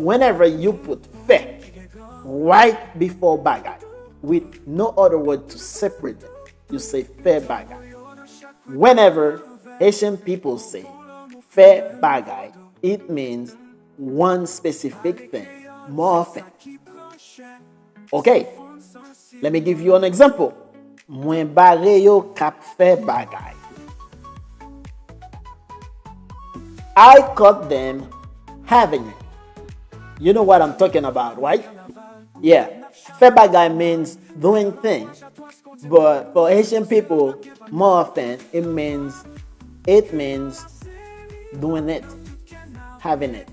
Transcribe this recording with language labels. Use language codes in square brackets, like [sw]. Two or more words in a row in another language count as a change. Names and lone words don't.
[en] But whenever you put fe, right before bagay, with no other word to separate them. You say [ht] fair bagay. [en] Whenever Haitian people say [ht] fair bagay, [en] it means one specific thing more often. Okay, let me give you an example. [ht] Mwen bare yo kap fair bagay. [en] I caught them having it. You know what I'm talking about, right? Yeah, [ht] fair bagay [en] means doing things, but for Haitian people, more often it means doing it, having it.